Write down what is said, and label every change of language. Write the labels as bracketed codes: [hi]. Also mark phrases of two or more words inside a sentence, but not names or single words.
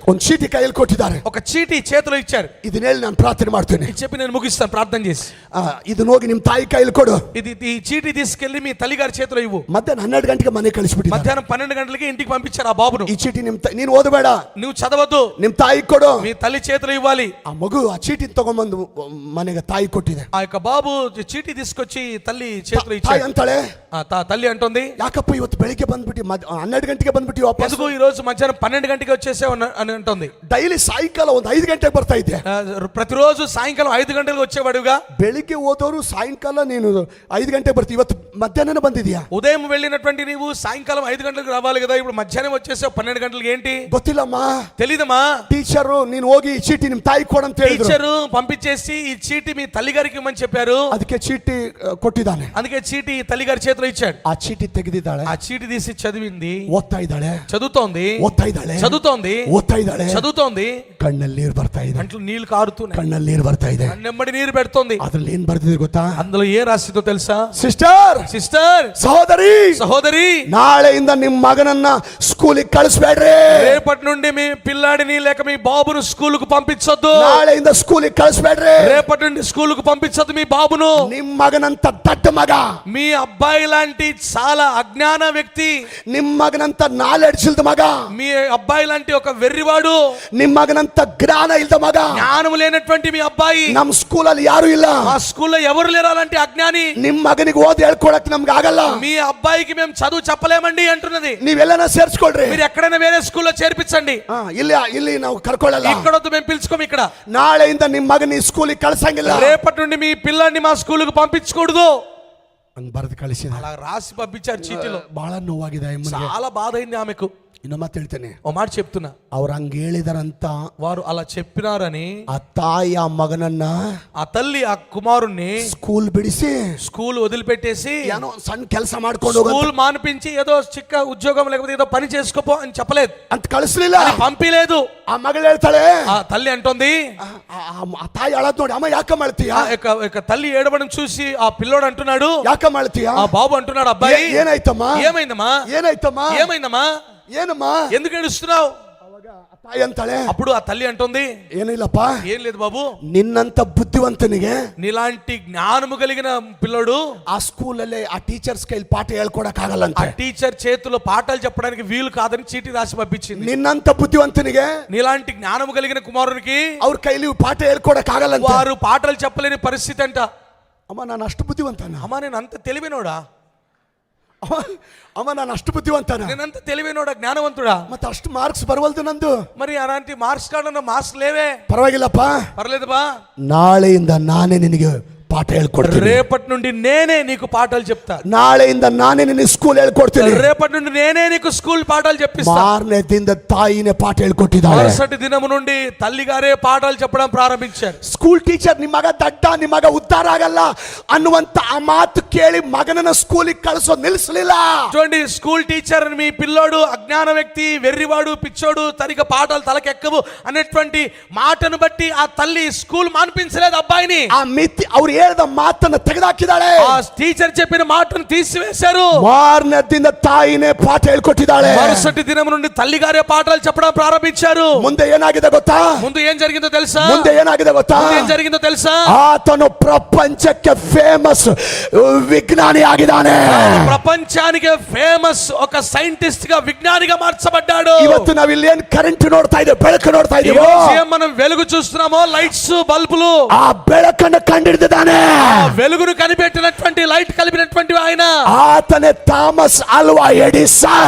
[kn] ಒಂದು ಚೀಟಿ ಕೈಯಲ್ಲಿ ಕೊಟ್ಟಿದ್ದಾರೆ. [te] ఒక చీటీ చేతిలో ఇచ్చారు. [kn] ಇದನ್ನ ಹೇಳಿ ನಾನು ಪ್ರಾರ್ಥನೆ ಮಾಡ್ತೀನಿ. [te] ఇది చెప్పి నేను ముగిస్తాను ప్రార్థన చేసి. [kn] ಇದನ್ನ ಹೋಗಿ ನಿಮ್ಮ ತಾಯಿ ಕೈಯಲ್ಲಿ ಕೊಡು. [te] ఈ చీటీ తీసుకెళ్లి మీ తల్లిగారి చేతిలో ఇవ్వు. [kn] ಮಧ್ಯಾಹ್ನ 12 ಗಂಟೆಗೆ ಮನೆ ಕಳಿಸ್ಬಿಟ್ಟಿದ್ದಾರೆ. [te] మధ్యాహ్నం 12 గంటలకి ఇంటికి పంపించారు ఆ బాబును. [kn] ಈ ಚೀಟಿ ನೀನು ಓದಬೇಡ, [te] నువ్వు చదవద్దు, [kn] ನಿಮ್ಮ ತಾಯಿ ಕೊಡು. [te] మీ తల్లి చేతిలో ఇవ్వాలి. [kn] ಆ ಮಗು ಆ ಚೀಟಿ ತಗೊಂಡ್ಬಂದು ಮನೆಗೆ ತಾಯಿ ಕೊಟ್ಟಿದೆ. [te] ఆ యొక్క బాబు చీటీ తీసుకొచ్చి తల్లి చేతిలో [kn] ತಾಯಿ [te] ఇచ్చాడు. [kn] ಅಂತಾಳೆ, [te] తల్లి అంటుంది, [kn] ಯಾಕಪ್ಪ ಇವತ್ತು ಬೆಳಿಗ್ಗೆ ಬಂದ್ಬಿಟ್ಟು 12 ಗಂಟೆಗೆ ಬಂದ್ಬಿಟ್ಟು ವಾಪಸ್? [te] ఎందుకు ఈ రోజు మధ్యాహ్నం 12 గంటకి వచ్చేసావు అని అంటుంది. [kn] ಡೈಲಿ ಸಾಯಂಕಾಲ ಒಂದು 5 ಗಂಟೆಗೆ ಬರ್ತಾ ಇದ್ದೆ. [te] ప్రతిరోజు సాయంకాలం 5 గంటలకు వచ్చేవాడుగా. [kn] ಬೆಳಿಗ್ಗೆ ಹೋದವರು ಸಾಯಂಕಾಲ ನೀನು 5 ಗಂಟೆಗೆ ಬರ್ತೀವಿ, ಇವತ್ತು ಮಧ್ಯಾಹ್ನ ಬಂದಿದ್ಯಾ? [te] ఉదయం వెళ్ళినటువంటి నీవు సాయంకాలం 5 గంటలకు రావాలి కదా, ఇప్పుడు మధ్యాహ్నం వచ్చేసావు 12 గంటలకు ఏంటి? [kn] ಗೊತ್ತಿಲ್ಲಮ್ಮ. [te] తెలీదమ్మా. [kn] టీచరు ನೀನು ಹೋಗಿ ಈ ಚೀಟಿ ನಿಮ್ಮ ತಾಯಿ ಕೊಡು ಅಂತ ಹೇಳಿದ್ರು. [te] టీచరు పంపించేసి ఈ చీటీ మీ తల్లి గారికి ఇవ్వమని చెప్పారు. [kn] ಅದಕ್ಕೆ ಚೀಟಿ ಕೊಟ್ಟಿದ್ದಾನೆ. [te] అందుకే చీటీ తల్లి గారి చేతిలో ఇచ్చాడు. [kn] ಆ ಚೀಟಿ ತೆಗೆದಿದ್ದಾಳೆ. [te] ఆ చీటీ తీసి చదివింది, [kn] ಓದ್ತಾ ಇದ್ದಾಳೆ, [te] చదువుతోంది, [kn] ಓದ್ತಾ ಇದ್ದಾಳೆ, [te] చదువుతోంది, [kn] ಓದ್ತಾ ಇದ್ದಾಳೆ, [te] చదువుతోంది. [kn] ಕಣ್ಣಲ್ಲಿ ನೀರು ಬರ್ತಾ ಇದೆ, [te] కంట్లో నీళ్లు కారుతున్నాయి, [kn] ಕಣ್ಣಲ್ಲಿ ನೀರು ಬರ್ತಾ ಇದೆ. [te] నెమ్మడి నీరు పెడుతోంది. [kn] ಅದ್ರಲ್ಲಿ ಏನ್ ಬರ್ತಿದೆ ಗೊತ್ತಾ? [te] అందులో ఏ రాసిందో తెలుసా? [kn] ಸಿಸ್ಟರ್, ಸಹೋದರಿ, [te] సహోదరి, [kn] ನಾಳೆಯಿಂದ ನಿಮ್ಮ ಮಗನನ್ನ ಸ್ಕೂಲಿಗೆ ಕಳಿಸ್ಬೇಡ್ರಿ. [te] రేపటి నుండి మీ పిల్లాడిని లేక మీ బాబును స్కూలుకు పంపించొద్దు. [kn] ನಾಳೆಯಿಂದ ಸ್ಕೂಲಿಗೆ ಕಳಿಸ್ಬೇಡ್ರಿ. [te] రేపటి నుండి స్కూలుకు పంపించొద్దు మీ బాబును. [kn] ನಿಮ್ಮ ಮಗನಂತ ದಡ್ಡ ಮಗ, [te] మీ అబ్బాయి లాంటి చాలా అజ్ఞాన వ్యక్తి, [kn] ನಿಮ್ಮ ಮಗನಂತ ನಾಲೆಡ್ಜ್ ಇಲ್ದ ಮಗ, [te] మీ అబ్బాయి లాంటి ఒక వెర్రివాడు, [kn] ನಿಮ್ಮ ಮಗನಂತ ಜ್ಞಾನ ಇಲ್ದ ಮಗ, [te] జ్ఞానం లేనటువంటి మీ అబ్బాయి [kn] ನಮ್ಮ ಸ್ಕೂಲಲ್ಲಿ ಯಾರು ಇಲ್ಲ, [te] ఆ స్కూల్లో ఎవరు లేరు అలాంటి అజ్ఞాని. [kn] ನಿಮ್ಮ ಮಗನಿಗೆ ಓದಿ ಹೇಳ್ಕೊಡಕ್ ನಮ್ಗೆ ಆಗಲ್ಲ, [te] మీ అబ్బాయికి మేము చదువు చెప్పలేమండి అంటున్నది. [kn] ನೀವೆಲ್ಲನ ಸೇರ್ಸ್ಕೊಳ್ರಿ, [te] మీరు ఎక్కడైనా వేరే స్కూల్లో చేర్పించండి, [kn] ಇಲ್ಲಿ ನಾವು ಕರ್ಕೊಳ್ಳಲ್ಲ, [te] ఇక్కడొద్దు మేము పిలుచుకోము. ఇక్కడ [kn] ನಾಳೆಯಿಂದ ನಿಮ್ಮ ಮಗನ ಈ ಸ್ಕೂಲಿಗೆ ಕಳ್ಸಂಗಿಲ್ಲ. [te] రేపటి నుండి మీ పిల్లాన్ని మా స్కూలుకు పంపించకూడదు. [kn] ಹಂಗ್ ಬರೆದು ಕಳಿಸಿದ. [te] అలా రాసి పంపించారు చీటీలో. [kn] ಬಹಳ ನೋವಾಗಿದೆ ಅಮ್ಮನಿಗೆ. [te] చాలా బాధ అయింది ఆమెకు. [kn] ಇನ್ನ ಮಾತು ಹೇಳ್ತೇನೆ, [te] ఓ మాట చెప్తున్నా, [kn] ಅವ್ರು ಹಂಗ ಹೇಳಿದಾರಂತ [te] వారు అలా చెప్పినారని [kn] ಆ ತಾಯಿ ಆ ಮಗನನ್ನ [te] ఆ తల్లి ఆ కుమారుణ్ణి [kn] ಸ್ಕೂಲ್ ಬಿಡಿಸಿ [te] స్కూల్ వదిలిపెట్టేసి [kn] ಏನೋ ಸಣ್ಣ ಕೆಲಸ ಮಾಡ್ಕೊಂಡು ಹೋಗ [te] స్కూల్ మానిపించి ఏదో చిక్క ఉద్యోగం లేకపోతే ఏదో పని చేసుకోపో అని చెప్పలేదు, [kn] ಅಂತ ಕಳಿಸ್ಲಿಲ್ಲ. [te] పంపిలేదు. [kn] ಆ ಮಗಳು ಹೇಳ್ತಾಳೆ, [te] ఆ తల్లి అంటోంది, [kn] ಆ ತಾಯಿ ಅಳದ್ ನೋಡಿ, ಅಮ್ಮ ಯಾಕ ಮಾಡ್ತೀಯ? [te] తల్లి ఏడవడం చూసి ఆ పిల్లోడు అంటున్నాడు, [kn] ಯಾಕ ಮಾಡ್ತೀಯ? [te] ఆ బాబు అంటున్నాడు, అబ్బాయి [kn] ಏನಾಯ್ತಮ್ಮ? [te] ఏమైందమ్మా? [kn] ಏನಾಯ್ತಮ್ಮ? [te] ఏమైందమ్మా? [kn] ಏನಮ್ಮ? [te] ఎందుకు ఏడుస్తున్నావు? [kn] ಆ ತಾಯಿ ಅಂತಾಳೆ, [te] అప్పుడు ఆ తల్లి అంటోంది, [kn] ಏನಿಲ್ಲಪ್ಪ, [te] ఏం లేదు బాబు, [kn] ನಿನ್ನಂತ ಬುದ್ಧಿವಂತನಿಗೆ [te] నీలాంటి జ్ఞానము కలిగిన పిల్లోడు [kn] ಆ ಸ್ಕೂಲಲ್ಲಿ ಆ ಟೀಚರ್ಸ್ ಕೈಲಿ ಪಾಠ ಹೇಳ್ಕೊಡಕ್ ಆಗಲ್ಲ [te] ఆ [kn] ಅಂತ. [te] టీచర్ చేతిలో పాఠాలు చెప్పడానికి వీలు కాదని చీటీ రాసి పంపించింది. [kn] ನಿನ್ನಂತ ಬುದ್ಧಿವಂತನಿಗೆ [te] నీలాంటి జ్ఞానము కలిగిన కుమారునికి [kn] ಅವ್ರ ಕೈಲಿ ಪಾಠ ಹೇಳ್ಕೊಡಕ್ ಆಗಲ್ಲ ಅಂತ. [te] వారు పాటలు చెప్పలేని పరిస్థితి అంట. [kn] ಅಮ್ಮ ನಾನು ಅಷ್ಟು ಬುದ್ಧಿವಂತನ? [te] అమ్మా నేను అంత తెలివినోడా? [kn] ಅಮ್ಮ ನಾನು ಅಷ್ಟು ಬುದ್ಧಿವಂತನ? [te] నేనంత తెలివినోడా, జ్ఞానవంతుడా? [kn] ಮತ್ತೆ ಅಷ್ಟು ಮಾರ್ಕ್ಸ್ ಬರವಲ್ದು ನಂದು. [te] మరి అలాంటి [en] marks card [te] మార్క్స్ లేవే. [kn] ಪರವಾಗಿಲ್ಲಪ್ಪ, [te] పర్లేదు బా, [kn] ನಾಳೆಯಿಂದ ನಾನೇ ನಿನಗೆ ಪಾಠ ಹೇಳ್ಕೊಡ್ತೀನಿ. [te] రేపటి నుండి నేనే నీకు పాఠాలు చెప్తా. [kn] ನಾಳೆಯಿಂದ ನಾನೇ ನಿನಗೆ ಸ್ಕೂಲ್ ಹೇಳ್ಕೊಡ್ತೀನಿ. [te] రేపటి నుండి నేనే నీకు స్కూల్ పాఠాలు చెప్పిస్తా. [kn] ಮಾರನೇ ದಿನದ ತಾಯಿನೇ ಪಾಠ ಹೇಳ್ಕೊಟ್ಟಿದ್ದಾಳೆ. [te] మరుసటి దినము నుండి తల్లిగారే పాఠాలు చెప్పడం ప్రారంభించారు. [en] school teacher [kn] ನಿಮ್ಮ ಮಗ ದಡ್ಡ, ನಿಮ್ಮ ಮಗ ಉದ್ಧಾರ ಆಗಲ್ಲ ಅನ್ನುವಂತ ಆ ಮಾತು ಕೇಳಿ ಮಗನನ್ನ ಸ್ಕೂಲಿಗೆ ಕಳಿಸೋದು ನಿಲ್ಲಿಸಲಿಲ್ಲ. [te] చూడండి, [en] school teacher [te] మీ పిల్లోడు అజ్ఞాన వ్యక్తి, వెర్రివాడు, పిచ్చోడు, తరిగ పాఠాలు తలకెక్కవు అనేటువంటి మాటను బట్టి ఆ తల్లి స్కూల్ మాన్పించలేదు అబ్బాయిని. [kn] ಆ ಮಿತಿ ಅವ್ರು ಹೇಳಿದ ಮಾತನ್ನ ತೆಗೆದಾಕಿದ್ದಾಳೆ. [te] ఆ టీచర్ చెప్పిన మాటను తీసివేశారు. [kn] ಮಾರನೇ ದಿನ ತಾಯಿನೇ ಪಾಠ ಹೇಳ್ಕೊಟ್ಟಿದ್ದಾಳೆ. [te] మరుసటి దినం నుండి తల్లిగారే పాఠాలు చెప్పడం ప్రారంభించారు. [kn] ಮುಂದೆ ಏನಾಗಿದೆ ಗೊತ್ತಾ? [te] ముందు ఏం జరిగిందో తెలుసా? [kn] ಮುಂದೆ ಏನಾಗಿದೆ ಗೊತ್ತಾ? [te] ఏం జరిగిందో తెలుసా? [kn] ಆತನು ಪ್ರಪಂಚಕ್ಕೆ ಫೇಮಸ್ ವಿಜ್ಞಾನಿ ಆಗಿದ್ದಾನೆ. [te] ప్రపంచానికి ఫేమస్ ఒక సైంటిస్ట్ గా, విజ్ఞానిగా మార్చబడ్డాడు. [kn] ಇವತ್ತು ನಾವು ಇಲ್ಲಿ ಏನ್ ಕರೆಂಟ್ ನೋಡ್ತಾ ಇದ್ದೇವೆ, ಬೆಳಕು ನೋಡ್ತಾ ಇದ್ದೀವಿ. [te] మనం వెలుగు చూస్తున్నామో, లైట్స్, బల్బులు, [kn] ಆ ಬೆಳಕನ್ನು ಕಂಡಿಡಿದಿದ್ದಾನೆ. [te] వెలుగును కనిపెట్టినటువంటి, లైట్ కలిపినటువంటి ఆయన. [kn] ಆತನೇ ಥಾಮಸ್ ಆಲ್ವಾ ಎಡಿಸನ್.